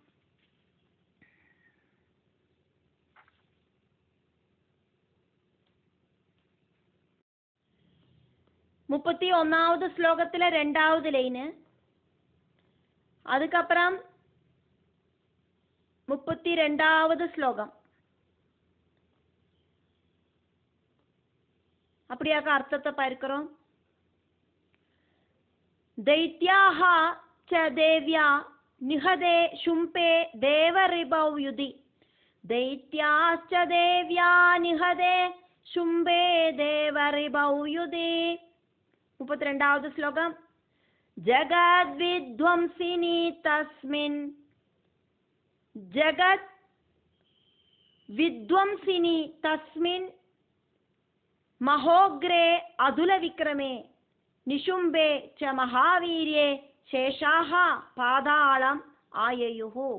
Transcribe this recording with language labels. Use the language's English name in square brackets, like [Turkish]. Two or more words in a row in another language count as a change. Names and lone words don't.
[Tamil] முப்பத்தி 1வது ஸ்லோகத்துல 2வது லைனு, அதுக்கப்புறம் 32வது ஸ்லோகம். அப்படியாக அர்த்தத்தை பார்க்கிறோம். [Sanskrit] दैत्याः च देव्या निहदे शुम्पे देवरिबौ युधि. दैत्याश्च देव्या निहदे शुम्बे देवरिबौ युधि. [Tamil] 32வது ஸ்லோகம். [Sanskrit] जगद्विध्वंसिनी तस्मिन् जगत् विध्वंसिनी तस्मिन् महोग्रे अधुलविक्रमे निशुम्बे च महावीर्ये शेषाः पादाळम् आययुः.